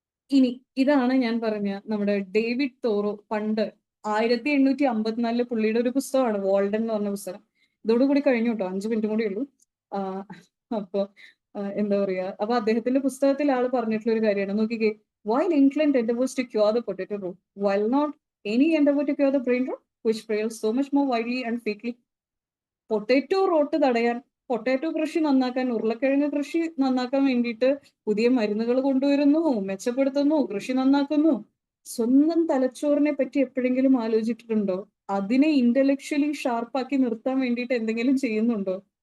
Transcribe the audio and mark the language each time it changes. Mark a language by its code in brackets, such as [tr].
[ml] ഇനി ഇതാണ് ഞാൻ പറഞ്ഞ നമ്മുടെ ഡേവിഡ് തോറോ പണ്ട് 1854 പുള്ളിയുടെ ഒരു പുസ്തകമാണ് വാൾഡൻ എന്ന് പറഞ്ഞ പുസ്തകം. ഇതോടുകൂടി കഴിഞ്ഞു കേട്ടോ, 5 മിനിറ്റ് കൂടി ഉള്ളൂ. അപ്പൊ എന്താ പറയാ, അപ്പൊ അദ്ദേഹത്തിന്റെ പുസ്തകത്തിൽ ആള് പറഞ്ഞിട്ടുള്ള ഒരു കാര്യമാണ്, നോക്കിക്കേ. [en] While England endeavors to cure the potato rot, while not any endeavor to cure the brain rot, which prevails so much more widely and frequently. [ml] Potato rote തടയാൻ, പൊട്ടാറ്റോ കൃഷി നന്നാക്കാൻ, ഉരുളക്കിഴങ്ങ് കൃഷി നന്നാക്കാൻ വേണ്ടിയിട്ട് പുതിയ മരുന്നുകൾ കൊണ്ടുവരുന്നു, മെച്ചപ്പെടുത്തുന്നു, കൃഷി നന്നാക്കുന്നു. സ്വന്തം തലച്ചോറിനെ പറ്റി എപ്പോഴെങ്കിലും ആലോചിച്ചിട്ടുണ്ടോ? അതിനെ ഇന്റലക്ച്വലി ഷാർപ്പാക്കി നിർത്താൻ വേണ്ടിയിട്ട് എന്തെങ്കിലും ചെയ്യുന്നുണ്ടോ?